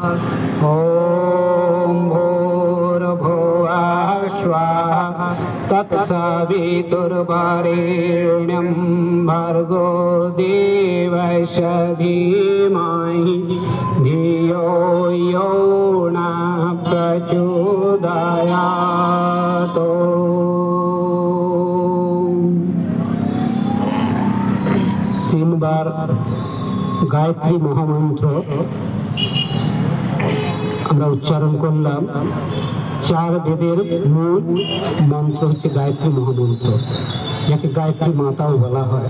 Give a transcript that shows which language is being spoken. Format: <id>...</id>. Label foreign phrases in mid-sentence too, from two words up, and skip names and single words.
<sa>ॐ भूर्भुवः स्वः तत्सवितुर्वरेण्यं भर्गो देवस्य धीमहि धियो यो नः प्रचोदयात्।</sa> <bn>তিনবার গায়ত্রী মহামন্ত্র আমরা উচ্চারণ করলাম। চার বেদের মূল মন্ত্র হচ্ছে গায়ত্রী মহামন্ত্র, যাকে গায়ত্রী মাতাও বলা হয়।</bn>